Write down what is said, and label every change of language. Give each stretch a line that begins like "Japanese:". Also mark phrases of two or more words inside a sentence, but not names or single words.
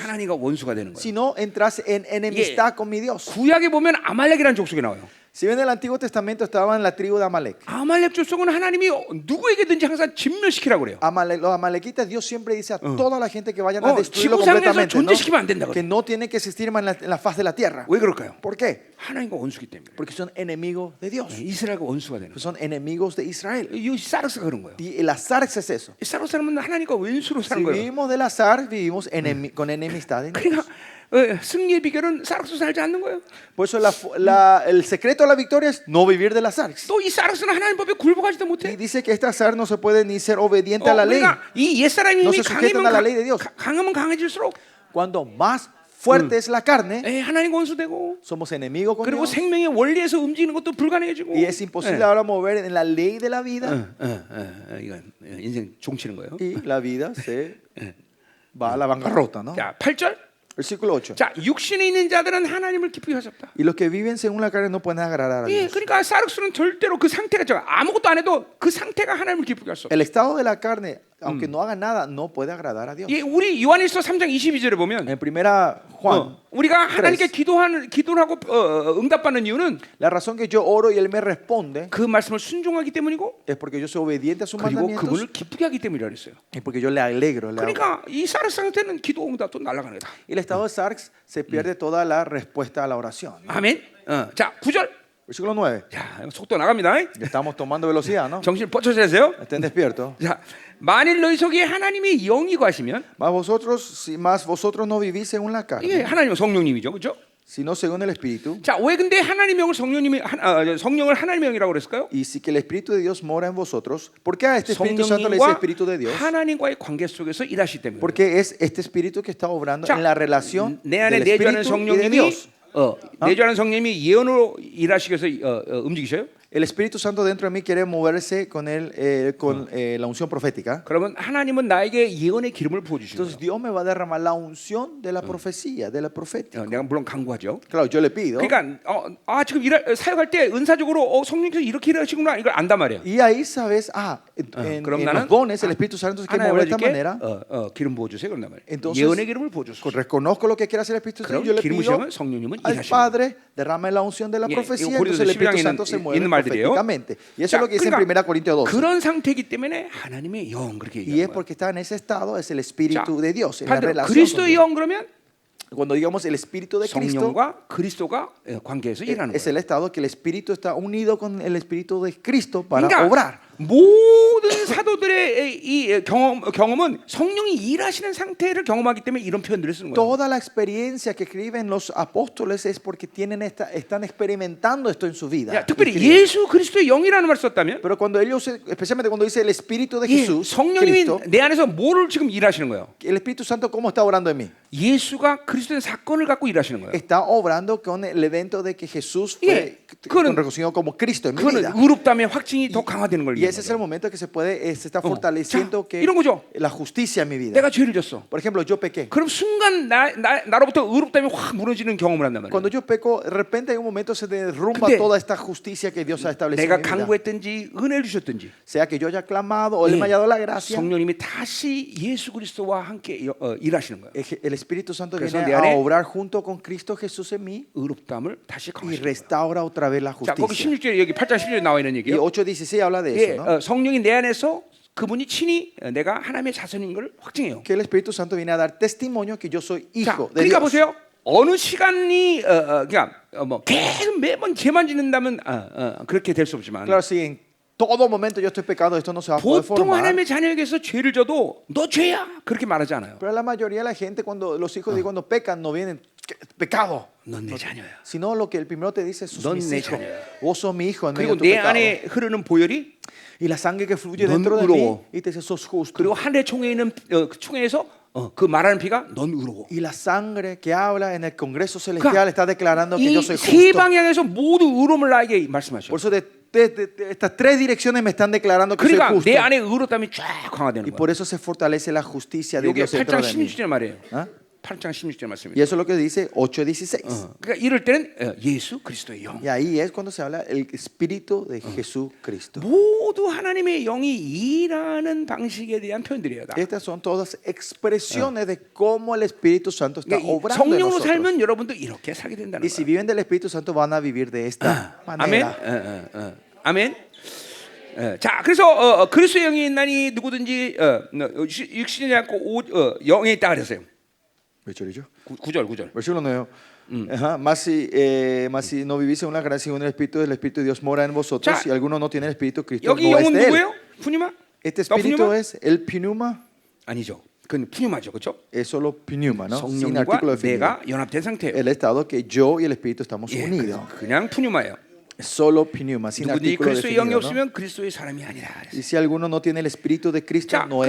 Korean: 하나님과 원수가 되는 거예요.
Spanish: sino entras en enemistad con mi Dios.
Korean: 구약에 보면 아말렉이라는 족속이 나와요.
Spanish: Si ven el Antiguo Testamento, estaba en la tribu de Amalek.
Korean: 아말렉 족속은 하나님이 누구에게든지 항상 진멸시키라고 그래요.
Spanish: Los amalequitas, Dios siempre dice a toda la gente que vayan a 어, destruirlo
Korean: 지구상에서
Spanish: completamente, ¿no?
Korean: 존재시키면 안 된다
Spanish: Que
Korean: 그래요.
Spanish: no tiene que existir más en la faz de la tierra.
Korean: 왜 그럴까요?
Spanish: ¿Por qué?
Korean: 하나님과 원수기 때문에.
Spanish: Porque son enemigos de Dios.
Korean: 이스라엘과 원수가 되는 거예요.
Spanish: Son enemigos de Israel.
Korean: 이 사륵스가 그런 거예요.
Spanish: Y el azar es eso.
Korean: 이 사륵 사람은 하나님과 원수로
Spanish: Si
Korean: 사는 거예요.
Spanish: vivimos del azar, vivimos con enemistad en Dios.
Korean: 그러니까 승리의 비결은 사륵스 살지 않는 거예요.
Spanish: Por eso el secreto de la victoria es no vivir del azar.
Korean: 또 이 사륵스는 하나님 법에 굴복하지도
Spanish: Y
Korean: 못해.
Spanish: dice que este azar no se puede ni ser obediente a la ley.
Korean: 그러니까 이 옛사람이
Spanish: No
Korean: 힘이
Spanish: se sujetan a la ley de Dios.
Korean: 강하면 강해질수록
Spanish: Cuando más fuerte es la carne,
Korean: 하나님 원수되고
Spanish: somos enemigos con
Korean: 그리고
Spanish: Dios.
Korean: 생명의 원리에서 움직이는 것도 불가능해지고
Spanish: Y es imposible ahora mover en la ley de la vida.
Korean: 이건 인생 종치는 거예요.
Spanish: Y la vida se va a la bancarrota, ¿no?
Korean: 자, 8절.
Spanish: Versículo 8.
Korean: 자, 육신에 있는 자들은 하나님을 기쁘게 하셨다.
Spanish: Y los que viven según la carne no pueden agradar a
Korean: 예,
Spanish: Dios.
Korean: 그러니까 사륵스는 절대로 그 상태가 아무것도 안 해도 그 상태가 하나님을 기쁘게 할 수 없어.
Spanish: El estado de la carne, aunque no haga nada, no puede agradar a Dios.
Korean: 예, 우리 요한일서 3장 22절에 보면
Spanish: En primera Juan,
Korean: 우리가 하나님께 기도를 하고 응답받는 이유는
Spanish: la razón que yo oro y Él me responde
Korean: 그 말씀을 순종하기 때문이고
Spanish: es porque yo soy obediente a sus
Korean: 그리고
Spanish: mandamientos
Korean: 그분을 기쁘게 하기 때문이라 그랬어요.
Spanish: y porque yo le alegro.
Korean: 그러니까 이 사륵 상태는 기도 응답도 날아가는 거다.
Spanish: Y el estado de Sarx se pierde toda la respuesta a la oración.
Korean: 아멘. 자, 9절.
Spanish: Versículo 9.
Korean: 자, 속도 나갑니다.
Spanish: Ya estamos tomando velocidad, ¿no?
Korean: 정신 뻗쳐 차세요.
Spanish: Estén despiertos.
Korean: 자, 만일 너희 속에 하나님의 영이 거하시면
Spanish: Mas vosotros no vivís según la
Korean: 이게
Spanish: carne,
Korean: 하나님은 성령님이죠, 그렇죠?
Spanish: sino según el Espíritu.
Korean: 자, 왜 근데 하나님의 영을 성령을 하나님의 영이라고 그랬을까요?
Spanish: Y si que el Espíritu de Dios mora en vosotros, ¿por qué a este Espíritu Santo le dice
Korean: 성령님과
Spanish: Espíritu de Dios?
Korean: 하나님과의 관계 속에서 일하시기 때문에.
Spanish: Porque es este Espíritu que está obrando
Korean: 자,
Spanish: en la relación
Korean: 내 안에
Spanish: del
Korean: 내주하는
Spanish: Espíritu y de
Korean: 성령님이
Spanish: Dios.
Korean: 내주하는 성령님이 예언으로 일하시기 위해서 움직이셔요.
Spanish: El Espíritu Santo dentro de mí quiere moverse con la unción profética.
Korean: 그러면 하나님은 나에게 예언의 기름을 부어 주시는
Spanish: Entonces
Korean: 거예요.
Spanish: Dios me va a derramar la unción de la profecía, de la profética.
Korean: 내가 물론 강구하죠.
Spanish: Claro, yo le pido.
Korean: 그러니까 지금 사역할 때 은사적으로 성령께서 이렇게 일하시구나 이걸 안단 말이에요.
Spanish: Y ahí sabes, en
Korean: 그럼
Spanish: los
Korean: 나는
Spanish: dones el Espíritu Santo se quiere mover de esta manera.
Korean: 기름 부어 주세요 그런단 말이에요.
Spanish: Entonces,
Korean: 예언의 기름을 부어 주세요.
Spanish: Reconozco lo que quiere hacer el Espíritu Santo.
Korean: 그럼
Spanish: Yo le
Korean: 기름
Spanish: pido
Korean: 부으시면 성령님은
Spanish: al
Korean: 일하시는 거예요.
Spanish: Padre, derrame la unción de la
Korean: 예,
Spanish: profecía.
Korean: 이거
Spanish: Entonces el
Korean: 고린도서
Spanish: Espíritu
Korean: 12장에
Spanish: Santo se mueve
Korean: 있는 말들이에요.
Spanish: proféticamente. Y eso es lo que dice en 1 Corintios 12.
Korean: 그런 상태이기 때문에 하나님의 영 그렇게
Spanish: Y es
Korean: 얘기하는 거예요.
Spanish: porque está en ese estado, es el Espíritu de Dios, en la
Korean: 반대로
Spanish: relación con
Korean: 그리스도의
Spanish: Dios.
Korean: 영 그러면
Spanish: Cuando digamos el Espíritu de Cristo,
Korean: 성령과 그리스도가 관계에서 일하는
Spanish: es
Korean: 거예요.
Spanish: el estado que el Espíritu está unido con el Espíritu de Cristo para
Korean: 그러니까
Spanish: obrar.
Korean: 모든 사도들의 이 경험은 성령이 일하시는 상태를 경험하기 때문에 이런 표현들을 쓰는 거예요.
Spanish: Toda la experiencia que escriben los apóstoles es porque están experimentando esto en su vida.
Korean: 야, 특별히 예수 그리스도의 영이라는 말을 썼다면
Spanish: Pero cuando ellos, especialmente cuando dice el Espíritu de
Korean: 예,
Spanish: Jesús,
Korean: 성령님이
Spanish: Cristo,
Korean: 내 안에서 뭐를 지금 일하시는 거예요?
Spanish: el Espíritu Santo, ¿cómo está obrando en mí?
Korean: 예수가 그리스도의 사건을 갖고 일하시는 거예요.
Spanish: Está obrando con el evento de que Jesús
Korean: 예,
Spanish: fue
Korean: 그거는-
Spanish: reconocido como Cristo en mi
Korean: 그거는
Spanish: vida.
Korean: 의롭다함의 확증이 더 강화되는 걸
Spanish: Y
Korean: 얘기하는
Spanish: ese es el
Korean: 거예요.
Spanish: momento que se está fortaleciendo
Korean: 자,
Spanish: que
Korean: 이런 거죠.
Spanish: la justicia en mi vida.
Korean: 내가 죄를 졌어.
Spanish: Por ejemplo, yo pequé.
Korean: 그럼 순간 나로부터 의롭다함이 확 무너지는 경험을 한단 말이에요.
Spanish: Cuando yo peco, de repente en un momento se derrumba
Korean: 근데
Spanish: toda esta justicia que Dios ha establecido
Korean: 내가
Spanish: en mi vida.
Korean: 강구했든지 은혜를 주셨든지
Spanish: Sea que yo haya clamado o le
Korean: 예,
Spanish: haya dado la gracia,
Korean: 성령님이 다시 예수 그리스도와 함께 일하시는 거예요.
Spanish: el Espíritu Santo
Korean: 그래서
Spanish: viene
Korean: 내
Spanish: a
Korean: 안에
Spanish: obrar junto con Cristo Jesús en mí
Korean: 의롭다함을 다시
Spanish: y
Korean: 강화시키는 거예요.
Spanish: restaura otra vez la
Korean: 자, 거기
Spanish: justicia.
Korean: 16절에 여기 8장 16절에 나와 있는
Spanish: Y
Korean: 얘기예요.
Spanish: 8:16 habla de
Korean: 예,
Spanish: eso, ¿no?
Korean: 성령이 내 안에서 그분이 친히 내가 하나님의 자손인 걸 확증해요.
Spanish: Que el Espíritu Santo viene a dar testimonio que yo soy
Korean: 자,
Spanish: hijo de
Korean: 그러니까
Spanish: Dios.
Korean: 보세요. 어느 시간이 그냥 뭐 계속 매번 죄만 짓는다면 그렇게 될 수 없지만
Spanish: Claro, si en todo momento yo estoy pecado, esto no se va a poder
Korean: 보통
Spanish: formar.
Korean: 하나님의 자녀에게서 죄를 져도 너 죄야 그렇게 말하지 않아요.
Spanish: Pero la mayoría de la gente, cuando los hijos de Dios cuando pecan, no vienen pecado,
Korean: 넌 내 자녀야.
Spanish: sino lo que el primero te dice, sos
Korean: 넌
Spanish: mis
Korean: 내
Spanish: hijos.
Korean: 자녀야.
Spanish: Vos sos mi hijo en medio
Korean: 그리고
Spanish: de tu
Korean: 내
Spanish: pecado.
Korean: 안에 흐르는 보혈이
Spanish: Y la sangre que fluye
Korean: 넌
Spanish: dentro de mí
Korean: 의로워.
Spanish: y te dice, sos justo.
Korean: 그리고 하늘의 총회에 있는 총회에서 그 말하는 피가 넌 의로워.
Spanish: Y la sangre que habla en el Congreso Celestial está declarando que yo soy
Korean: 이 세
Spanish: justo.
Korean: 방향에서 모두 의로움을 나에게 말씀하셔.
Spanish: Por eso de estas tres direcciones me están declarando que soy
Korean: 그러니까
Spanish: justo.
Korean: 내 안에 의롭다함이 쫙 강화되는
Spanish: Y
Korean: 거야.
Spanish: por eso se fortalece la justicia de
Korean: 이게
Spanish: Dios dentro
Korean: 8장
Spanish: de mí.
Korean: 16절 말이에요. ¿Ah? 8장 16절 말씀입니다.
Spanish: Y eso es lo que dice 8:16.
Korean: 그러니까 이럴 때는 예수 그리스도의 영.
Spanish: Y ahí es cuando se habla el Espíritu de Jesucristo.
Korean: 모두 하나님의 영이 일하는 방식에 대한 표현들이에요. 다.
Spanish: Estas son todas expresiones de cómo el Espíritu Santo está
Korean: 그러니까 이
Spanish: obrando en
Korean: 성령으로
Spanish: nosotros.
Korean: 살면 여러분도 이렇게 살게 된다는
Spanish: Y si
Korean: 거예요.
Spanish: viven del Espíritu Santo van a vivir de esta
Korean: 아멘.
Spanish: manera.
Korean: 아멘. 자, 그래서 그리스도의 영이 있나니 누구든지 육신이 않고 영에 있다 그랬어요.
Spanish: ¿Versículo
Korean: 9절.
Spanish: Versículo 9. Ajá. Más si no vivís según la gracia, según el Espíritu de Dios mora en vosotros.
Korean: 자,
Spanish: Si alguno no tiene el Espíritu, Cristo
Korean: 여기
Spanish: no es
Korean: 영은
Spanish: de él.
Korean: 누구예요? 푸니마?
Spanish: Este
Korean: 너
Spanish: Espíritu
Korean: 푸니마?
Spanish: es el pneuma.
Korean: 아니죠. 그건 푸니마죠, 그렇죠?
Spanish: Es solo pneuma, ¿no? Sin
Korean: 성령과
Spanish: artículo definido.
Korean: 내가 연합된 상태예요.
Spanish: El estado que yo y el Espíritu estamos
Korean: 예,
Spanish: unidos.
Korean: 그냥 푸니마예요.
Spanish: Solo pneuma, sin
Korean: 누구든지
Spanish: artículo
Korean: 그리스도의 영이
Spanish: definido, ¿no?
Korean: 없으면 그리스도의 사람이 아니라.
Spanish: Y si alguno no tiene el Espíritu de Cristo,
Korean: 자,
Spanish: no es